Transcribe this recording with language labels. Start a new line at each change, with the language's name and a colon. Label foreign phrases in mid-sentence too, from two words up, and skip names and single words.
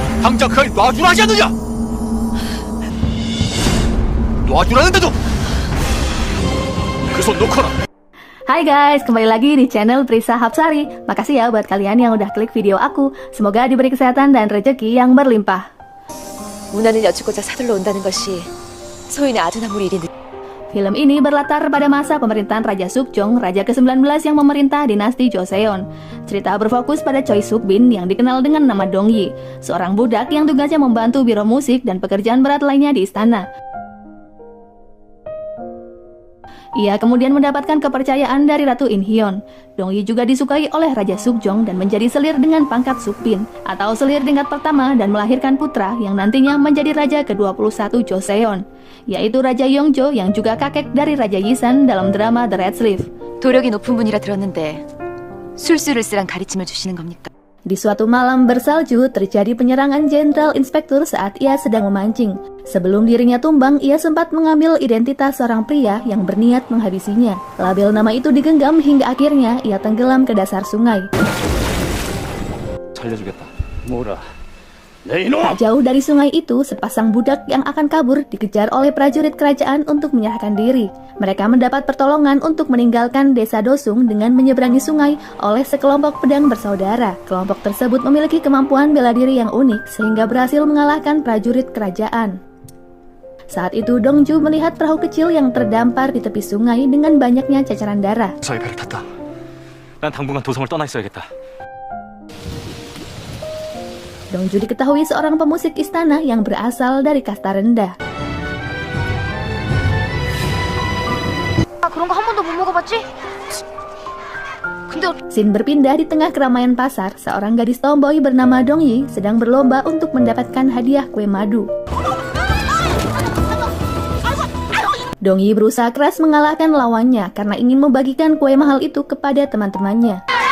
Korean: 당장 그 아이 놔주라 하지 않느냐? 놔주라는데도 그 손 놓거라.
Indonesian: Hai guys, kembali lagi di channel Prisa Hapsari. Makasih ya buat kalian yang udah klik video aku. Semoga diberi kesehatan dan rezeki yang berlimpah.
Korean: 문화를 여쭙고자 서둘러 온다는 것이 소인의 아주나무리 일이
Indonesian: Film ini berlatar pada masa pemerintahan Raja Sukjong, Raja ke-19 yang memerintah dinasti Joseon. Cerita berfokus pada Choi Suk-bin yang dikenal dengan nama Dong Yi, seorang budak yang tugasnya membantu biro musik dan pekerjaan berat lainnya di istana. Ia kemudian mendapatkan kepercayaan dari Ratu In Hyun. Dong Yi juga disukai oleh Raja Sukjong dan menjadi selir dengan pangkat Sukbin, atau selir tingkat pertama, dan melahirkan putra yang nantinya menjadi Raja ke-21 Joseon, yaitu Raja Yongjo yang juga kakek dari Raja Yisan dalam drama The Red Sleeve.
Korean: 도력이 높은 분이라 들었는데 술수를 쓰란 가르침을 주시는 겁니까?
Indonesian: Di suatu malam bersalju, terjadi penyerangan Jenderal Inspektur saat ia sedang memancing. Sebelum dirinya tumbang, ia sempat mengambil identitas seorang pria yang berniat menghabisinya. Label nama itu digenggam hingga akhirnya ia tenggelam ke dasar sungai.
Korean: 살려주겠다. 뭐라? 내 이놈!
Indonesian: Tak jauh dari sungai itu, sepasang budak yang akan kabur dikejar oleh prajurit kerajaan untuk menyerahkan diri. Mereka mendapat pertolongan untuk meninggalkan desa Dosung dengan menyeberangi sungai oleh sekelompok pedang bersaudara. Kelompok tersebut memiliki kemampuan bela diri yang unik sehingga berhasil mengalahkan prajurit kerajaan. Saat itu Dongju melihat perahu kecil yang terdampar di tepi sungai dengan banyaknya cacaran darah.
Korean: 저의 배를 탔다. 난 당분간 도성을 떠나 있어야겠다.
Indonesian: Dongju diketahui seorang pemusik istana yang berasal dari kasta rendah.
Korean: 그런 거 한 번도 못 먹어봤지? 근데
Indonesian: Scene berpindah di tengah keramaian pasar. Seorang gadis tomboy bernama Dong Yi sedang berlomba untuk mendapatkan hadiah kue madu. Dong Yi berusaha keras mengalahkan lawannya karena ingin membagikan kue mahal itu kepada teman-temannya.